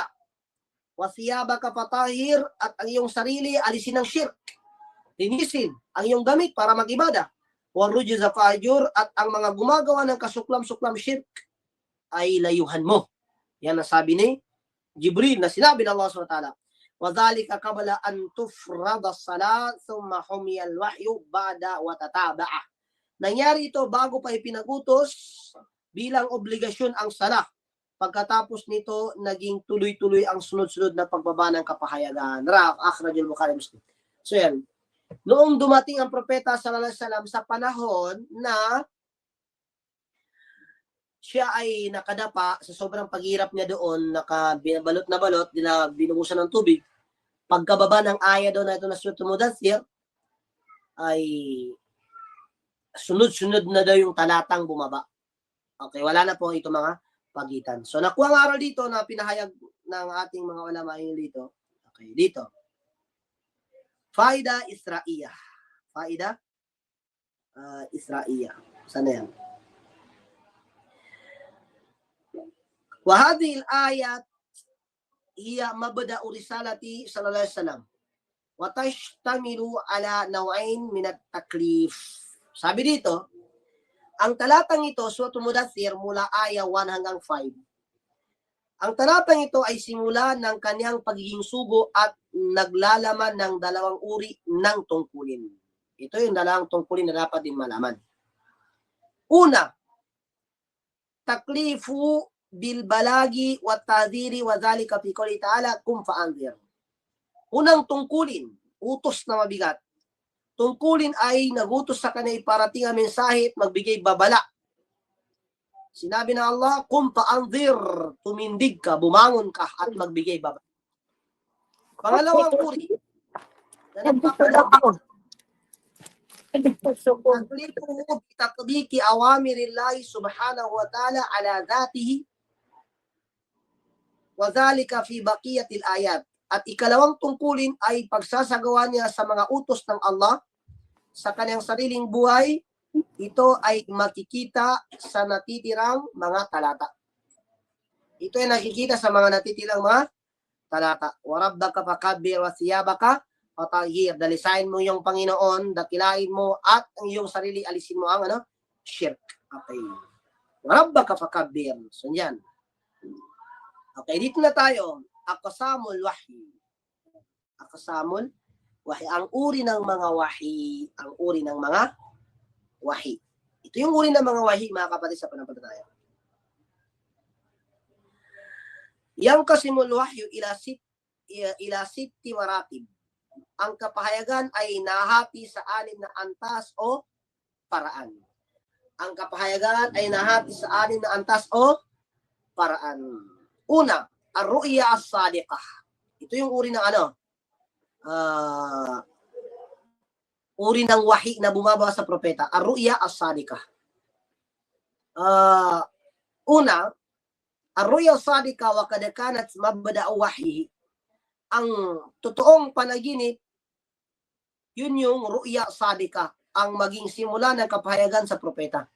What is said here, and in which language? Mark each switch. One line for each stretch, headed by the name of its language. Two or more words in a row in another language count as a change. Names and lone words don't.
Arabic: وثيابك فطهر,
Filipino: at ang iyong sarili alisin ng shirk. Linisin ang iyong gamit para mag-ibada.
Arabic: والرجز فاهجر,
Filipino: at ang mga gumagawa ng kasuklam-suklam shirk ay layuhan mo. Yan ang sabi ni Jibril na sinabi ng Allah SWT.
Arabic: وَذَلِكَ قَبْلَ أَن تُفْرَضَ الصَّلَاةُ ثُمَّ حُمِيَ الْوَحْيُ بَعْدَ وَتَتَابَعَ.
Filipino: Nangyari ito bago pa ipinagutos bilang obligasyon ang salah. Pagkatapos nito, naging tuloy-tuloy ang sunod-sunod na pagbaba ng kapahayagan.
Arabic: أخرجه البخاري مسلم.
Filipino: So yan. Noong dumating ang propeta
Arabic: صلى الله عليه وسلم
Filipino: sa panahon na siya ay nakadapa sa sobrang paghirap niya doon, binabalot na balot, binubusan ng tubig. Pagkababa ng aya doon na ito na Surat Mudaththir, ay sunod-sunod na daw yung talatang bumaba. Okay, wala na po ito mga pagitan. So, nakuha ang aral dito na pinahayag ng ating mga ulama dito. Okay, dito.
Arabic: فائدة إسرائية. فائدة إسرائية.
Filipino: Sana yan?
Arabic: وهذه الآيات هي مبدأ رسالة صلى الله عليه وسلم وتشتمل على نوعين من التكليف.
Filipino: Sabi dito, ang talatang ito, Surat Mudaththir, mula aya 1 hanggang 5. Ang talatang ito ay simula ng kanyang pagiging sugo at naglalaman ng dalawang uri ng tungkulin. Ito yung dalawang tungkulin na dapat din malaman.
Arabic: Una, تكليف بالبلاغ والتحذير وذلك في قوله تعالى قم فأنذر.
Filipino: Unang tungkulin, utos na mabigat. Tungkulin ay nagutos sa kanya iparating ang mensahe at magbigay babala. Sinabi na Allah,
Arabic: قم فأنذر,
Filipino: tumindig ka, bumangon ka at magbigay babala. Pangalawang uri, na nagpapadagdag,
Arabic: تكليف بتطبيق أوامر الله سبحانه وتعالى على ذاته وَذَلِكَ فِي بَقِيَةِ الْآيَاتِ.
Filipino: At ikalawang tungkulin ay pagsasagawa niya sa mga utos ng Allah sa kanyang sariling buhay. Ito ay makikita sa natitirang mga talata. Ito ay nakikita sa mga natitirang mga talata.
Arabic: وَرَبَّكَ فَكَبِّرْ وَثِيَابَكَ فَطَهِّرْ.
Filipino: Dalisain mo yung Panginoon, dakilain mo, at ang iyong sarili, alisin mo ang shirk.
Arabic: Okay. وَرَبَّكَ فَكَبِّرْ.
Filipino: So yan. Okay, dito na tayo.
Arabic: أقسام الوحي. أقسام الوحي.
Filipino: Ang uri ng mga wahyi. Ang uri ng mga wahyi. Ito yung uri ng mga wahyi, mga kapatid, sa pananampalataya.
Arabic: ينقسم الوحي إلى ست مراتب.
Filipino: Ang kapahayagan ay nahati sa 6 na antas o paraan. Ang kapahayagan ay nahati sa 6 na antas o paraan. Una,
Arabic: الرؤيا الصادقة.
Filipino: Ito yung uri ng uri ng wahi na bumaba sa propeta.
Arabic: الرؤيا الصادقة. Una, الرؤيا الصادقة وقد كانت مبدأ الوحي.
Filipino: Ang totoong panaginip, yun yung
Arabic: رؤيا الصادقة,
Filipino: ang maging simula ng kapahayagan sa propeta.